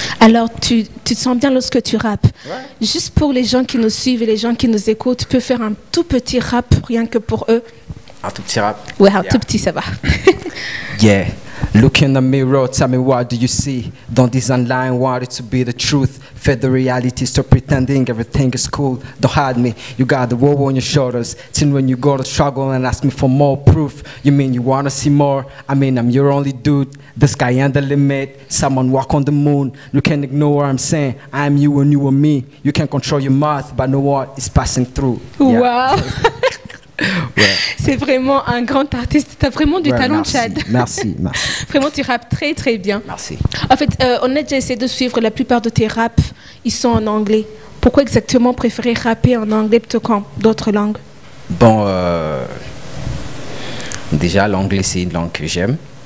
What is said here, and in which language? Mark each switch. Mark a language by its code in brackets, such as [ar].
[fr] Alors, tu te sens bien lorsque tu rappes? Ouais. Juste pour les gens qui nous suivent et les gens qui nous écoutent, tu peux faire un tout petit rap, rien que pour eux? Un tout petit rap? Ouais, un tout petit, ça va. [en] Yeah. Look in the mirror, tell me what do you see? Don't design line, want it to be the truth. Fed the reality, stop pretending everything is cool. Don't hide me, you got the world on your shoulders. Till when you go to struggle and ask me for more proof. You mean you wanna see more? I mean I'm your only dude. The sky and the limit, someone walk on the moon. You can't ignore what I'm saying, I'm you and you are me. You can control your mouth, but know what is passing through. Yeah. Wow. [fr] Ouais. C'est vraiment un grand artiste. Tu as vraiment du talent, merci, Chad. Merci. Vraiment, tu rappes très, très bien. Merci. En fait, on a déjà essayé de suivre la plupart de tes raps. Ils sont en anglais. Pourquoi exactement préférer rapper en anglais plutôt qu'en d'autres langues? Bon, déjà, l'anglais, c'est une langue que j'aime.